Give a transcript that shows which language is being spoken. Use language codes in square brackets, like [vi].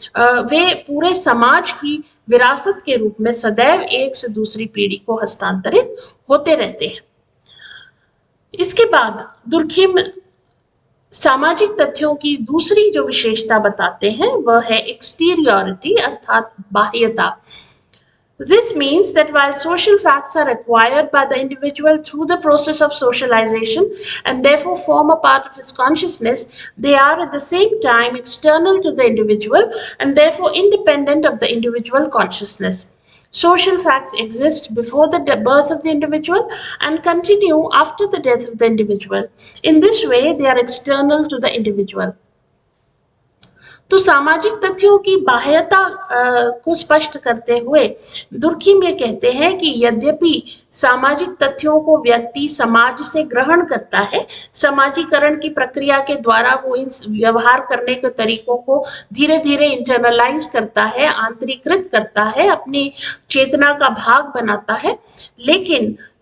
[hi] वे पूरे समाज की विरासत के रूप में सदैव एक से दूसरी पीढ़ी को हस्तांतरित होते रहते हैं। इसके बाद दुर्खिम सामाजिक तथ्यों की दूसरी जो विशेषता बताते हैं वह है एक्सटीरियरिटी अर्थात बाह्यता। [en] This means that while social facts are acquired by the individual through the process of socialization and therefore form a part of his consciousness, they are at the same time external to the individual and therefore independent of the individual consciousness. Social facts exist before the birth of the individual and continue after the death of the individual. In this way, they are external to the individual. [hi] तो सामाजिक तथ्यों की बाह्यता को स्पष्ट करते हुए Durkheim ये कहते हैं कि यद्यपि सामाजिक तथ्यों को व्यक्ति समाज से ग्रहण करता है, समाजीकरण की प्रक्रिया के द्वारा वो इन व्यवहार करने के तरीकों को धीरे धीरे इंटरनलाइज करता है, आंतरिकृत करता है, अपनी चेतना का भाग बनाता है, लेकिन